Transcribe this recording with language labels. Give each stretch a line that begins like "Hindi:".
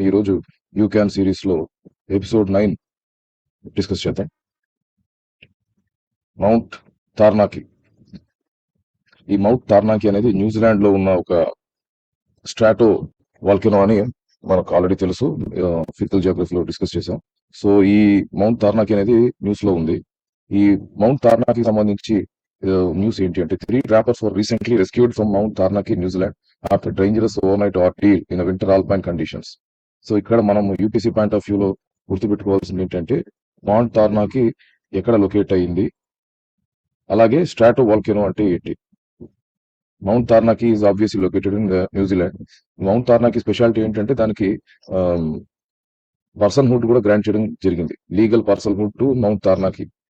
Telugu: ఈ రోజు you can series లో ఎపిసోడ్ 9 డిస్కస్ చేద్దాం. మౌంట్ తార్నాకి. ఈ మౌంట్ తార్నాకి అనేది న్యూజిలాండ్ లో ఉన్న ఒక స్ట్రాటో వాల్కెనో అని మనకు ఆల్రెడీ తెలుసు, ఫిజికల్ జియోగ్రఫీలో డిస్కస్ చేసాం. సో ఈ మౌంట్ తార్నాకి అనేది న్యూస్ లో ఉంది. ఈ మౌంట్ తార్నాకి సంబంధించి న్యూస్ ఏంటి అంటే
English: 3 trappers were recently rescued from Mount Tarnaki, New Zealand after dangerous overnight ordeal in a winter alpine conditions.
Telugu: So ఇక్కడ మనం యూపీసీ పాయింట్ ఆఫ్ వ్యూలో గుర్తుపెట్టుకోవాల్సింది ఏంటంటే మౌంట్ తార్నాకి ఎక్కడ లొకేట్ అయ్యింది, అలాగే స్ట్రాటో వాల్కెనో అంటే ఏంటి.
English: Mount తార్నాకి is obviously located in New Zealand.
Telugu: Mount తార్నాకి speciality ఏంటంటే దానికి పర్సన్ హుడ్ కూడా గ్రాంట్ చేయడం జరిగింది,
English: Legal personhood to Mount Taranaki.